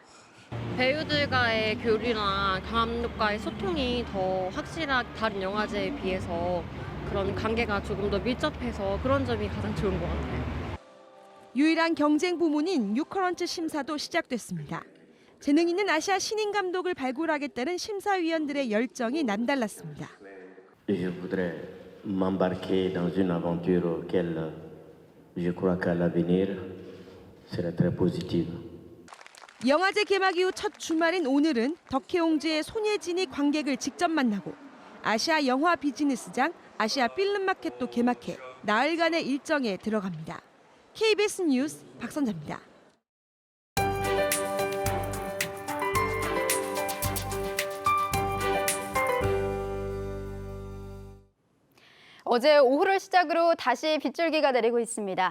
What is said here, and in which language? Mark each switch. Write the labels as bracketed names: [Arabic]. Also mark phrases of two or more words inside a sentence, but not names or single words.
[Korean] 배우들과의 교류나 감독과의 소통이 더 확실하게 다른 영화제에 비해서 그런 관계가 조금 더 밀접해서 그런 점이 가장 좋은 것 같아요. 유일한 경쟁 부문인 유커런트 심사도 시작됐습니다. 재능 있는 아시아 신인 감독을 발굴하겠다는 심사위원들의 열정이 남달랐습니다. [French] Je voudrais m'embarquer dans une aventure auquel je crois qu'à l'avenir sera très positive. [Korean] 영화제 개막 이후 첫 주말인 오늘은 덕혜옹주의 손예진이 관객을 직접 만나고 아시아 영화 비즈니스장 아시아 필름마켓도 개막해 나흘간의 일정에 들어갑니다. KBS 뉴스 박선자입니다. 어제 오후를 시작으로 다시 빗줄기가 내리고 있습니다.